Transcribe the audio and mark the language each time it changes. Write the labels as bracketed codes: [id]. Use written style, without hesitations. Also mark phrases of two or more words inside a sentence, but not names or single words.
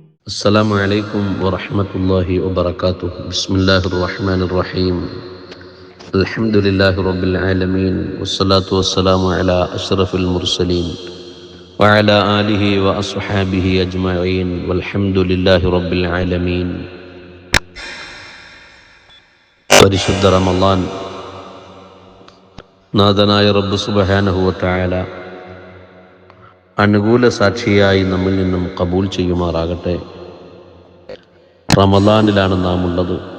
[ar] السلام عليكم ورحمة الله وبركاته. بسم الله الرحمن الرحيم. الحمد لله رب العالمين، والصلاة والسلام على أشرف المرسلين وعلى آله وأصحابه أجمعين، والحمد لله رب العالمين. [ml] പരിശുദ്ധ റമളാൻ നാഥനായ റബ്ബ് [ar] سبحانه وتعالى [ml] അനുകൂല സാക്ഷിയായി നമ്മിൽ നിന്നും കബൂൽ ചെയ്യുമാറാകട്ടെ. റമളാനിലാണ് നാം ഉള്ളത്.